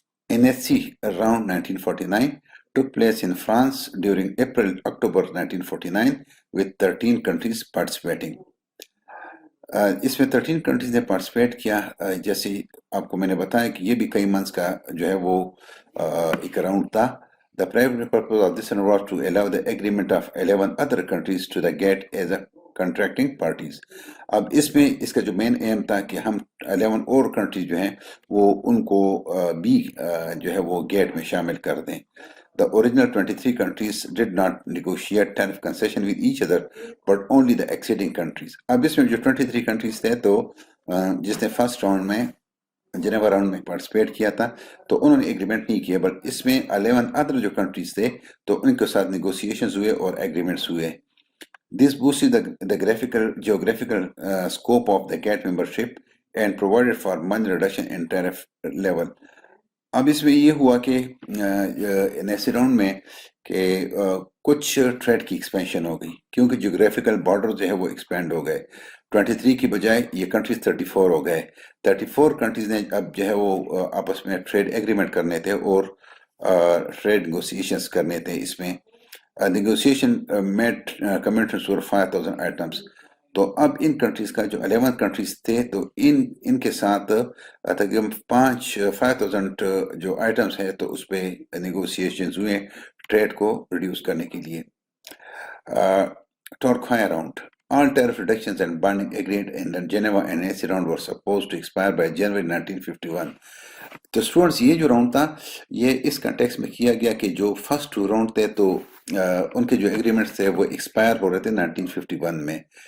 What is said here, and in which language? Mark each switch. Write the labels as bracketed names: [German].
[English] NSC round 1949 took place in France during April-October 1949 with 13 countries participating. [Urdu] اس میں 13 countries نے participate کیا. جیسے آپ کو میں نے بتایا کہ یہ بھی کئی منتھس کا جو ہے وہ ایک راؤنڈ تھا. [English] The primary purpose of this was to allow the agreement of 11 other countries to the GATT as a contracting parties. [Urdu] اب اس میں اس کا جو مین ایم تھا کہ ہم 11 اور کنٹریز جو ہیں وہ ان کو بھی جو ہے وہ گیٹ میں شامل کر دیں. [English] The original 23 countries did not negotiate tariff concession with each other, but only the acceding countries. [Urdu] اب اس میں جو 23 countries تھے تو جس نے فرسٹ راؤنڈ میں جنیوا راؤنڈ میں پارٹیسپیٹ کیا تھا تو انہوں نے ایگریمنٹ نہیں کیا، بلکہ اس میں 11 ادر جو کنٹریز تھے تو ان کے ساتھ نیگوسیشنز ہوئے اور ایگریمنٹس ہوئے. [English] This boosted the geographical scope of the GATT membership and provided for money reduction in tariff level. [Urdu] اب اس میں یہ ہوا کہ نیسی راؤنڈ میں کہ کچھ ٹریڈ کی ایکسپینشن ہو گئی، کیونکہ جیوگرافیکل بارڈر جو ہے وہ ایکسپینڈ ہو گئے. 23 کی بجائے یہ کنٹریز 34 ہو گئے. 34 کنٹریز نے اب جو ہے وہ آپس میں ٹریڈ ایگریمنٹ کرنے تھے اور ٹریڈ نیگوسیشنز کرنے تھے. اس میں [English] Negotiation made commitments for 5,000 items. [Urdu] تو اب ان کنٹریز کا جو 11 کنٹریز تھے تو ان کے ساتھ تقریباً 5,000 جو آئٹمس ہیں تو اس پہ نیگوسیشنز ہوئے ٹریڈ کو ریڈیوس کرنے کے لیے. [English] Torquay round. All tariff reductions and binding agreed in the Geneva and NSC round were supposed to expire by January 1951. [Urdu] تو اسٹوڈنٹس یہ جو راؤنڈ تھا یہ اس کنٹیکس میں کیا گیا کہ جو فرسٹ 2 راؤنڈ تھے تو ان کے جو ایگریمنٹس تھے وہ ایکسپائر ہو رہے تھے 1951 میں.